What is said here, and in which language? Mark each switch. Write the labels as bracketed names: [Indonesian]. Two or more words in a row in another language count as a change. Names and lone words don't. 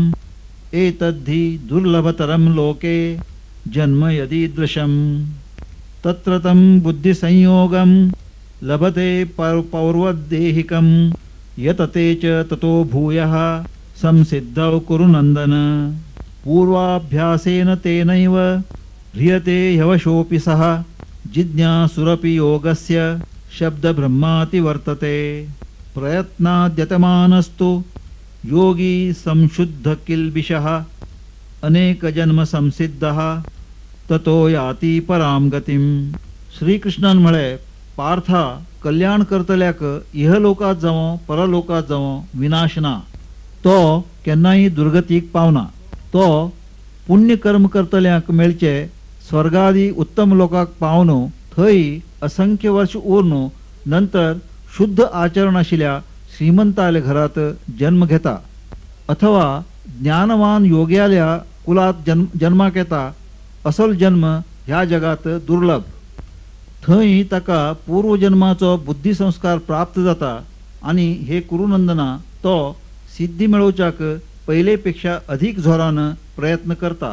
[Sanskrit] एतद्धि दुर्लभतरं लोके जन्म यदीदृशम् तत्र तं बुद्धिसंयोगं लभते पौर्वदेहिकं यतते च ततो भूयः संसिद्धौ कुरु नन्दन पूर्वाभ्यासेन तेनैव ह्रियते ह्यवशोऽपि सः जिज्ञासुरपि योगस्य शब्दब्रह्माति वर्तते प्रयत्नाद्यतमानस्तु योगी संशुद्ध किल्बिषः अनेकजन्म संसिद्धः ततो याती परां गतिं. [Konkani] श्रीकृष्णान म्हळे पार्था कल्याण करतल्याक इहलोकात जावं परलोकात जावं विनाश ना. तो केन्नाय दुर्गतीक पावना. तो पुण्य कर्म करतल्यांक मेळचे स्वर्गादी उत्तम लोकाक पावन थंय असंख्य वर्ष उरून नंतर शुद्ध आचरण आशिल्ल्या श्रीमंताल्या घरात जन्म घेता अथवा ज्ञानवान योग्याल्या कुलात जन्माक येता. असल जन्म ह्या जगात दुर्लभ. थंय ताका पूर्वजन्माचो बुद्धिसंस्कार प्राप्त जाता आणि हे कुरुनंदना तो सिद्धी मेळोवच्याक पहिलेपेक्षा अधिक जोरान प्रयत्न करता.